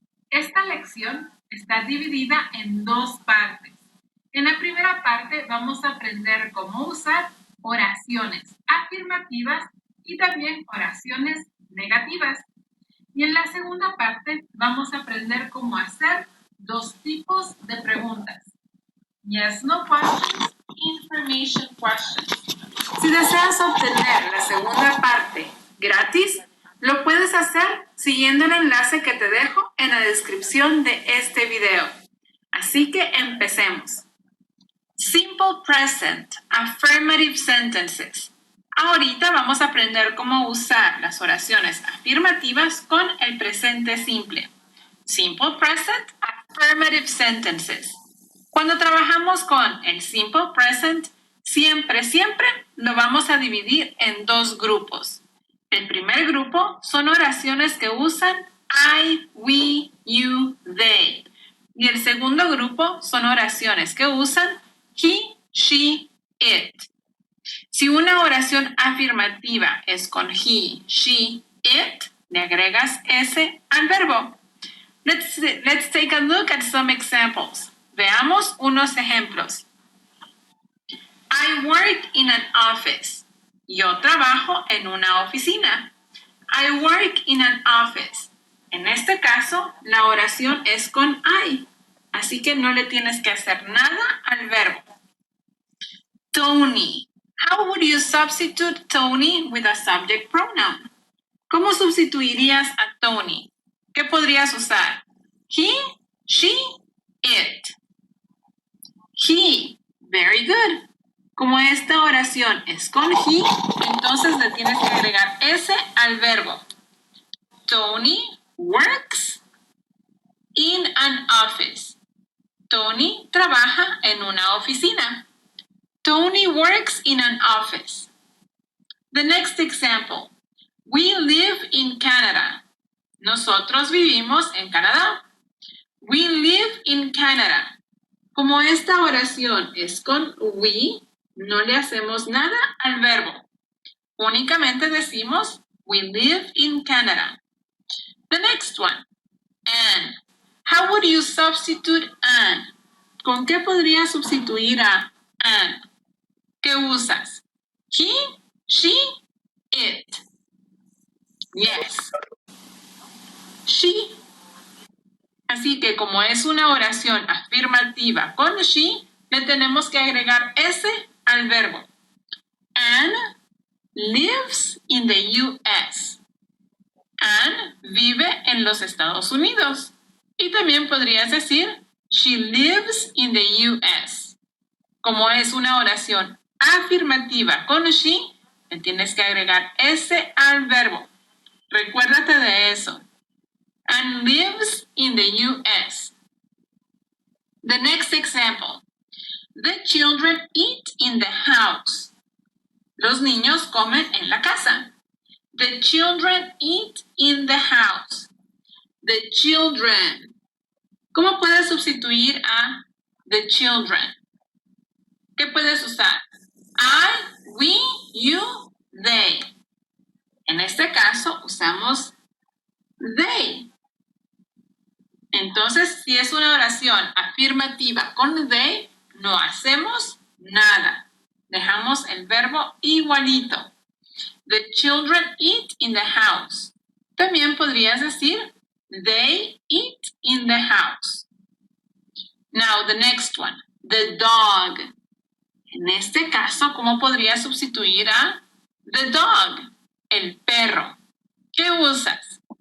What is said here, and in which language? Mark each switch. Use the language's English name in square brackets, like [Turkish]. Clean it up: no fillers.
[Spanish] Esta lección está dividida en dos partes. En la primera parte vamos a aprender cómo usar oraciones afirmativas y también oraciones negativas. Y en la segunda parte vamos a aprender cómo hacer dos tipos de preguntas. [English] Yes, no questions, information questions. [Spanish] Si deseas obtener la segunda parte gratis, lo puedes hacer siguiendo el enlace que te dejo en la descripción de este video. Así que empecemos. [English] Simple present, affirmative sentences. [Spanish] Ahorita vamos a aprender cómo usar las oraciones afirmativas con el presente simple. [English] Simple present, affirmative sentences. [Spanish] Cuando trabajamos con el simple present, siempre lo vamos a dividir en dos grupos. El primer grupo son oraciones que usan I, we, you, they. Y el segundo grupo son oraciones que usan he, she, it. Si una oración afirmativa es con he, she, it, le agregas S al verbo. [English] Let's take a look at some examples. [Spanish] Veamos unos ejemplos. [English] I work in an office. [Spanish] Yo trabajo en una oficina. [English] I work in an office. [Spanish] En este caso, la oración es con I. Así que no le tienes que hacer nada al verbo. [English] Tony. How would you substitute Tony with a subject pronoun? [Spanish] ¿Cómo sustituirías a Tony? ¿Qué podrías usar? [English] He, she, it. He. Very good. [Spanish] Como esta oración es con he, entonces le tienes que agregar S al verbo. [English] Tony works in an office. [Spanish] Tony trabaja en una oficina. [English] Tony works in an office. The next example. We live in Canada. [Spanish] Nosotros vivimos en Canadá. [English] We live in Canada. [Spanish] Como esta oración es con we, no le hacemos nada al verbo. Únicamente decimos [English] we live in Canada. The next one. An. How would you substitute an? [Spanish] ¿Con qué podrías sustituir a an? ¿Qué usas? [English] He, she, it. Yes. She. [Spanish] Así que como es una oración afirmativa con she, le tenemos que agregar S al verbo. [English] Anne lives in the U.S. [Spanish] Anne vive en los Estados Unidos. Y también podrías decir, [English] she lives in the U.S. [Spanish] Como es una oración afirmativa con she, le tienes que agregar S al verbo. Recuérdate de eso. [English] Anne lives in the U.S. The next example. The children eat in the house. [Spanish] Los niños comen en la casa. [English] The children eat in the house. The children. [Spanish] ¿Cómo puedes sustituir a the children? ¿Qué puedes usar? [English] I, we, you, they. [Spanish] En este caso usamos they. Entonces, si es una oración afirmativa con they, no hacemos nada. Dejamos el verbo igualito. [English] The children eat in the house. [Spanish] También podrías decir, [English] they eat in the house. Now, the next one, the dog. [Spanish] En este caso, ¿cómo podrías sustituir a the dog? El perro. ¿Qué usas?